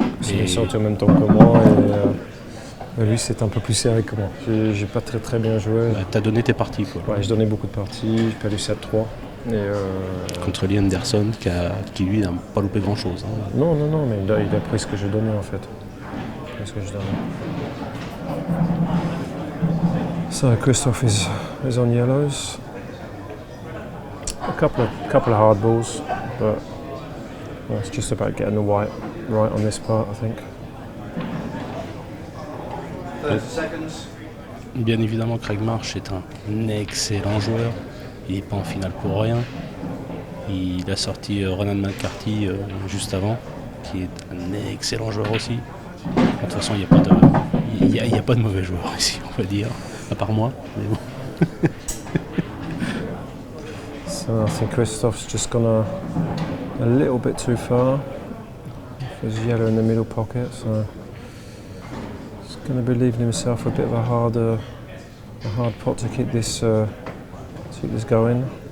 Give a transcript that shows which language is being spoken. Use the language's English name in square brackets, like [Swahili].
[French] Il est sorti en même temps que moi et lui c'est un peu plus serré que moi. J'ai pas très bien joué. Bah, t'as donné tes parties, quoi. Ouais, j'ai donné beaucoup de parties, j'ai perdu 7-3. Contre Lee Anderson qui lui n'a pas loupé grand chose. Hein. Non, mais il a pris ce que j'ai donné en fait. [English] So Christophe is on yellows. A couple of hard balls, but it's just about getting the white right on this part, I think. 30 seconds. [French] Bien évidemment, Craig Marsh est un excellent joueur. Il n'est pas en finale pour rien. Il a sorti Ronan McCarthy juste avant, qui est un excellent joueur aussi. De toute façon, il n'y a pas de mauvais joueurs ici, on va dire, à part moi. Mais bon. [English] So I think Christophe's just gone a little bit too far. There's yellow in the middle pocket, so he's going to be leaving himself a bit of a hard pot to keep this going.